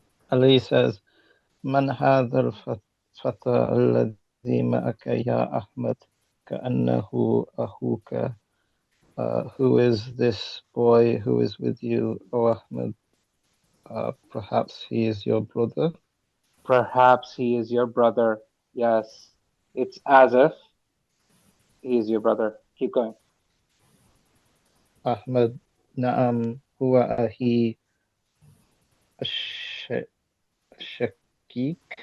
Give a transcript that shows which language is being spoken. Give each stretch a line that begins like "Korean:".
English: Ali says,
Arabic: من هذا الفتى الذي معك يا أحمد كأنه أخوك.
English: Who is this boy who is with you, O Ahmed? Perhaps he is your brother. Perhaps he is your brother. Yes, it's as if he is your brother. Keep going.
Arabic: أحمد نعم هو أخي الش- الشقيق.